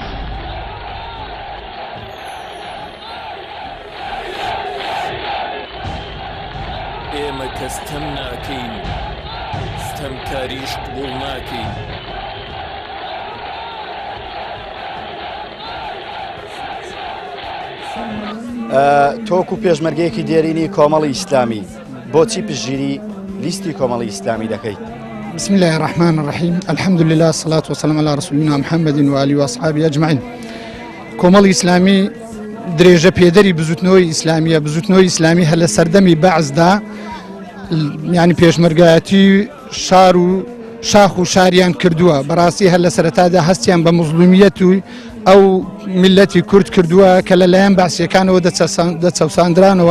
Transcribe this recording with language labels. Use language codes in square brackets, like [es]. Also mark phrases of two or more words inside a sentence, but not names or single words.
[ckb] ئێمە کەس تەم ناکەین، ستەمکاریش قبوڵ ناکەین. تۆکو پێشمەرگەیەکی دێرینی کۆمەڵی ئیسلامی بۆچی پشگیری لیستی کۆمەڵی ئیسلامی دەکەیت؟ [ar] بسم الله الرحمن الرحيم الحمد لله الصلاة والسلام على رسولنا محمد وآله وأصحابه أجمعين. [ckb] کۆمەڵی ئیسلامی درێژە پێدەری بزوتنەوەی ئیسلامیە، بزوتنەوەی ئیسلامی هە لە سەردەمی بەعزدا ینی پێشمەرگایەتی شار و شاخ و شاریان کردووە، بەڕاستی هەر لە سەرەتادا هەستیان بە مزلومیەت و ئەو میلەتی کورد کردووە کە لەلایەن بەعسیەکانەوە دەچەوساندرانەوە.